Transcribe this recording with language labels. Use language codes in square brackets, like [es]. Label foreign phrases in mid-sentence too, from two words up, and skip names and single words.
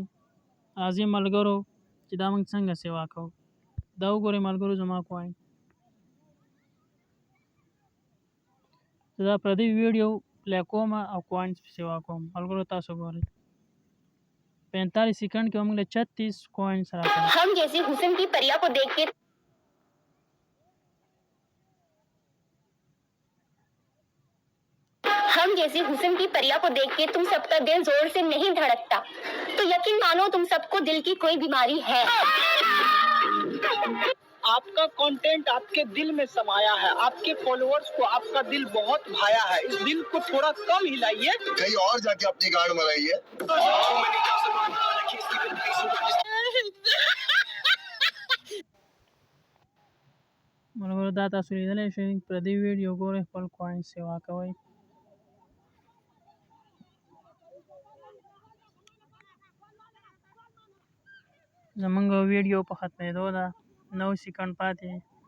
[ps] راځئ ملګرو چې دا موږ څنګه سیوا کوو. دا وګورئ ملګرو زما کوینټ. زه دا پردی ویډیو پلی کوم او کوینټ سیوا کوم. ملګرو تاسو ګورئ 45 سیکنډ کې موږ له 36 کوینټس راکړي. [hi] हम जैसी हुस्न की परिया को देख के हम जैसी हुस्न की परिया को देख के तुम सबका दिल जोर से नहीं धड़कता, तो यकीन मानो तुम सबको दिल की कोई बीमारी है। आपका कंटेंट आपके दिल में समाया है, आपके फॉलोअर्स को आपका दिल बहुत भाया है। इस दिल को थोड़ा कम हिलाइए, कहीं और जाके अपनी गाड़ मराइए। [ps] ملګرو دا تاسو لیدلی شئ، پردی ویډیو ګورئ، خپل کوینټ سیوا کوئ. زمونږ ویډیو په ختمېدو ده، 9 سیکنډ پاتې دي.